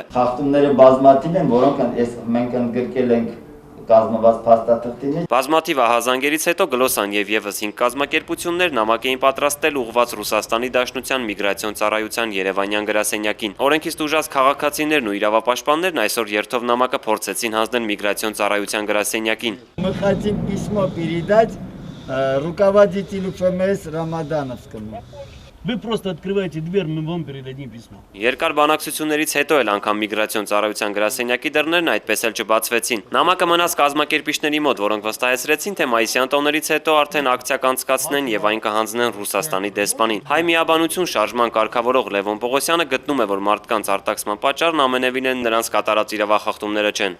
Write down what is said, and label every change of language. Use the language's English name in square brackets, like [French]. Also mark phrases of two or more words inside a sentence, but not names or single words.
[Armenian] Խախտումները բազմաթիվ են, որոնք մենք ընդգրկել ենք կազմված փաստաթղթերից։ Բազմաթիվ ահազանգերից հետո Գլոսան եւ եւս 5 կազմակերպություններ նամակ էին պատրաստել ուղղված Ռուսաստանի Դաշնության միգրացիոն ծառայության Երևանյան գրասենյակին։ Օրենքից տուժած քաղաքացիներն ու իրավապաշտպաններն այսօր երթով նամակը փորձեցին հանձնել միգրացիոն ծառայության գրասենյակին։ [Russian] Мы хотим письмо передать руководителю ФМС Рамадановскому. Вы просто открываете дверь, мы вам передадим письмо. [Armenian] Երկար բանակցություններից հետո էլ անգամ միգրացիոն ծառայության գրասենյակի դռներն այդպես էլ չբացվեցին։ Նամակը մնաց կազմակերպիչների մոտ, որոնք վստահեցրեցին, թե մայիսյան տոներից հետո արդեն ակցիա կանցկացնեն եւ այն կհանձնեն Ռուսաստանի դեսպանին։ Հայ միաբանություն շարժման կարգավորող Լևոն Պողոսյանը գտնում է, որ մարդկանց արտաքսման պատճառն ամենևին են նրանց կատարած իրավախախտումները չեն։